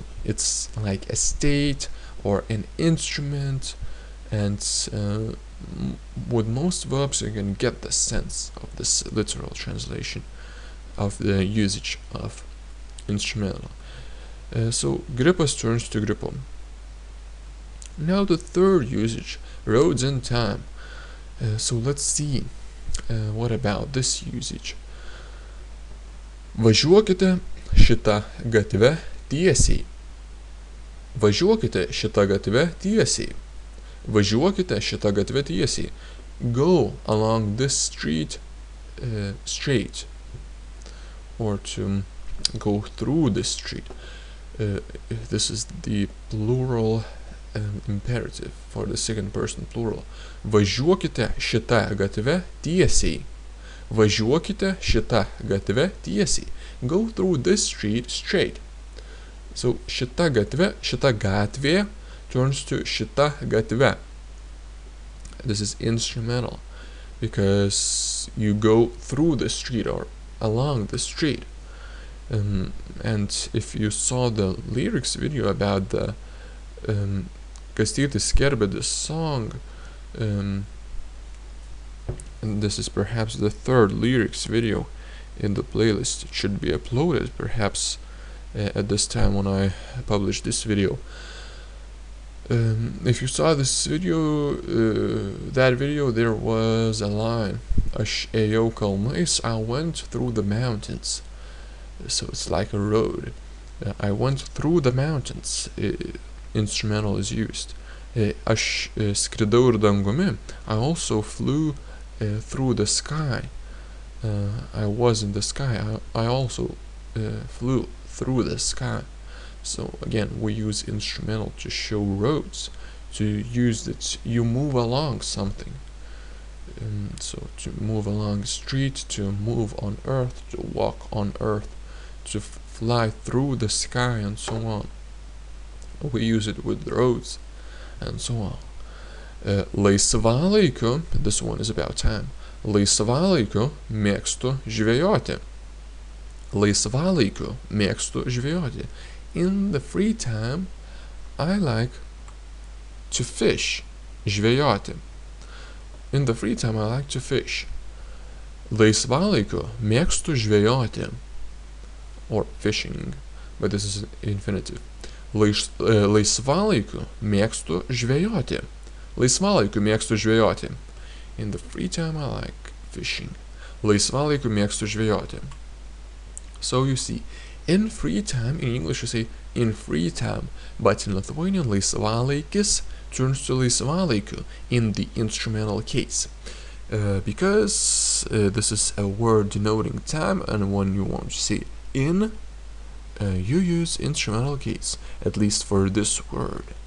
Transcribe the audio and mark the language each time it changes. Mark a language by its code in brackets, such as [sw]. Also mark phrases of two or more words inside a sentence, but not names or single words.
[en] It's like a state or an instrument, and with most verbs you can get the sense of this literal translation of the usage of instrumental. So gripas turns to gripu. Now the third usage, roads and time. So let's see what about this usage. [lt] Važiuokite šitą gatvę tiesiai. Važiuokite šitą gatvę tiesiai. Važiuokite šitą gatvę tiesiai. [en] Go along this street straight. Or to go through this street. This is the plural imperative for the second person plural. [lt] Važiuokite šitą gatvę tiesiai. Važiuokite šitą gatvę tiesiai. [en] Go through this street straight. So [lt] šita gatvė [en] turns to [lt] šita gatvė. [en] This is instrumental because you go through the street or along the street. And if you saw the lyrics video about the Kastytis Kerbedis song, and this is perhaps the third lyrics video in the playlist. It should be uploaded perhaps at this time when I publish this video. If you saw this video, that video, there was a line, [lt] Aš ėjau kalnais, [en] I went through the mountains. So it's like a road. I went through the mountains. Instrumental is used. [lt] Aš skridau ir dangumi. [en] I also flew through the sky. I was in the sky. I also flew through the sky. So again, we use instrumental to show roads, to use that you move along something. So to move along the street, to move on earth, to walk on earth, to fly through the sky, and so on. We use it with roads and so on. Laisvalaikiu, this one is about time. [lt] Laisvalaikiu mėgstu žvejoti. Laisvalaikiu mėgstu žvejoti. [en] In the free time, I like to fish. [lt] Žvejoti. [en] In the free time, I like to fish. [lt] Laisvalaikiu mėgstu žvejoti. [en] Or fishing, but this is infinitive. [lt] Laisvalaikiu mėgstu žvejoti. Laisvalaikiu mėgstu žvejoti. [en] In the free time, I like fishing. [lt] Laisvalaikiu mėgstu žvejoti. [en] So you see, in free time, in English you say in free time, but in Lithuanian, laisvalaikis turns to laisvalaikiu in the instrumental case. Because this is a word denoting time, and when you want to say in, you use instrumental case, at least for this word.